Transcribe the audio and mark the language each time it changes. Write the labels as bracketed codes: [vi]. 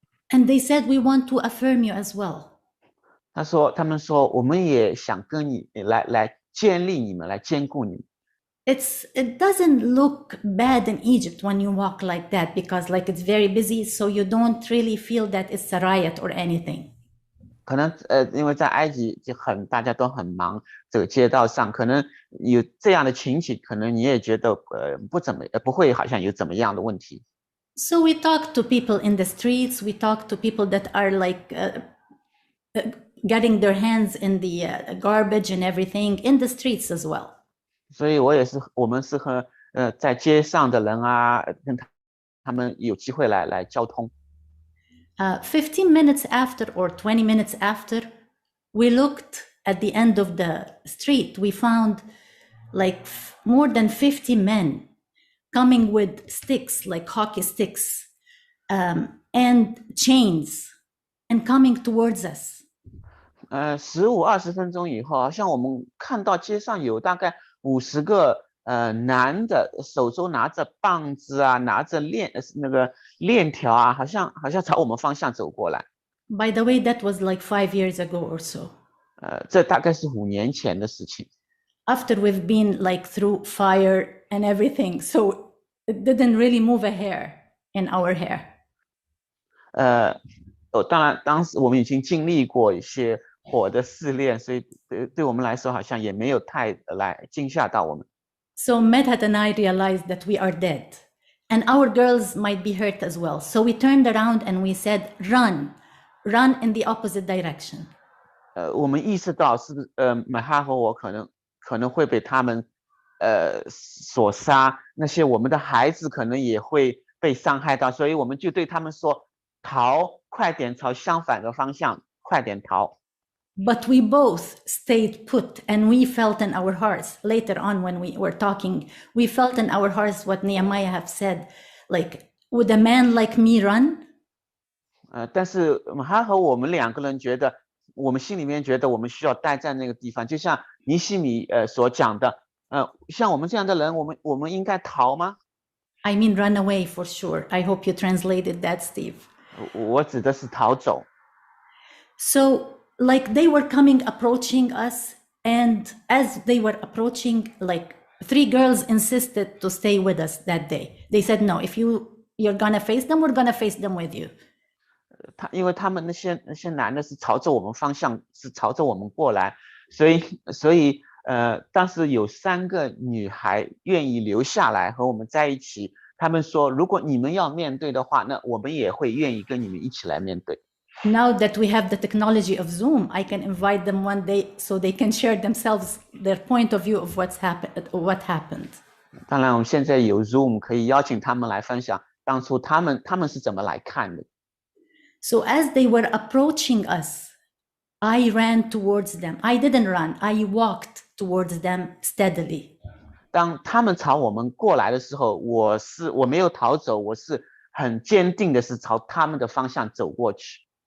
[en] And they said, "We want to affirm you as well." [zh] 他们说，我们也想跟你来建立你们，来兼顾你们。 [en] It doesn't look bad in Egypt when you walk like that because like it's very busy, so you don't really feel that it's a riot or anything. [zh] 可能因为在埃及就大家都很忙，这个街道上可能有这样的情景，可能你也觉得不会好像有怎么样的问题。 [en] So we talk to people in the streets. We talk to people that are like getting their hands in the garbage and everything in the streets as well. [zh] 所以我们是和在街上的人啊，跟他们有机会来交通。 [en] 15 minutes after or 20 minutes after, we looked at the end of the street. We found like more than 50 men coming with sticks, like hockey sticks, and chains, and coming towards us. [zh] 15、20分钟以后，好像我们看到街上有大概50个男的，手中拿着棒子啊，拿着链条啊，好像朝我们方向走过来。 [en] By the way, that was like 5 years ago or so. [zh] 这大概是5年前的事情。 [en] After we've been like through fire and everything, so it didn't really move a hair in our hair. [zh] 当然，当时我们已经经历过一些火的试炼，所以对我们来说好像也没有太来惊吓到我们。 [en] So Medhat and I realized that we are dead and our girls might be hurt as well. So we turned around and we said, run in the opposite direction. [zh] 我们意识到是不是美哈和我可能会被他们所杀，那些我们的孩子可能也会被伤害到，所以我们就对他们说逃，快点朝相反的方向，快点逃。 [en] But we both stayed put and we felt in our hearts later on when we were talking, we felt in our hearts what Nehemiah have said, like, would a man like me run? [zh] 但是他和我们2个人觉得，我们心里面觉得我们需要待在那个地方，就像尼希米所讲的，像我们这样的人，我们应该逃吗？ [en] I mean, run away for sure. I hope you translated that, Steve. [zh] 我指的是逃走。 [en] So, like they were approaching us, and as they were approaching, like 3 girls insisted to stay with us that day. They said, no, if you're gonna face them, we're gonna face them with you. [zh] 因为他们那些男的是朝着我们方向，是朝着我们过来，所以当时有3个女孩愿意留下来和我们在一起。他们说，如果你们要面对的话，那我们也会愿意跟你们一起来面对。 [en] Now that we have the technology of Zoom, I can invite them one day so they can share themselves their point of view of what happened. [zh] 当然，我们现在有 Zoom 可以邀请他们来分享当初他们是怎么来看的。 [en] So as they were approaching us, I ran towards them. I didn't run. I walked towards them steadily. [zh] 当他们朝我们过来的时候，我没有逃走，我是很坚定的是朝他们的方向走过去。